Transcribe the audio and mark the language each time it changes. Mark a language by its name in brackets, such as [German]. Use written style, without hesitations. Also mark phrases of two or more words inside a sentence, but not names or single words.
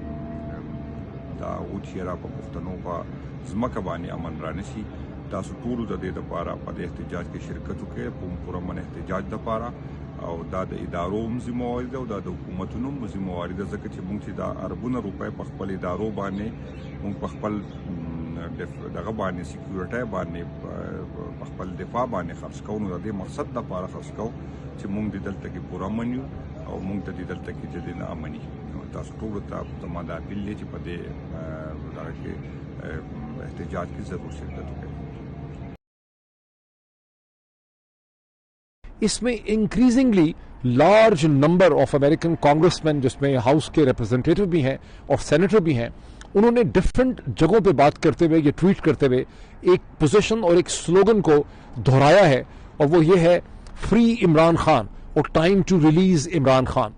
[Pashto] دا و چې را په پښتنو په ځمکه باندې امن رانشي، تاسو ټول د دې لپاره په دې احتجاج کې شرکت وکړئ، په پوره من احتجاج لپاره، او دا د ادارو هم ذمہواري ده او دا د حکومتونو هم ذمہواري ده، ځکه چې موږ چې دا اربونه روپۍ په خپل ادارو باندې موږ په خپل دغه باندې سکیورټۍ باندې په خپل دفاع باندې خرڅ کوو، نو د دې مقصد لپاره خرڅ کوو چې موږ د دلته کې پوره امن یو او موږ ته د دلته کې چې نه امني۔ تاسو ټول ته زما دا اپیل دی چې په دې دغه کې احتجاج کی ضرور شرکت [Urdu] ہو گئی۔ اس میں [English] increasingly large number of American congressmen, [Urdu] جس میں ہاؤس کے ریپرزنٹیٹو بھی ہیں اور سینیٹر بھی ہیں، انہوں نے ڈفرنٹ جگہوں پہ بات کرتے ہوئے، یہ ٹویٹ کرتے ہوئے ایک پوزیشن اور ایک سلوگن کو دہرایا ہے، اور وہ یہ ہے فری عمران خان اور [English] time to release Imran Khan.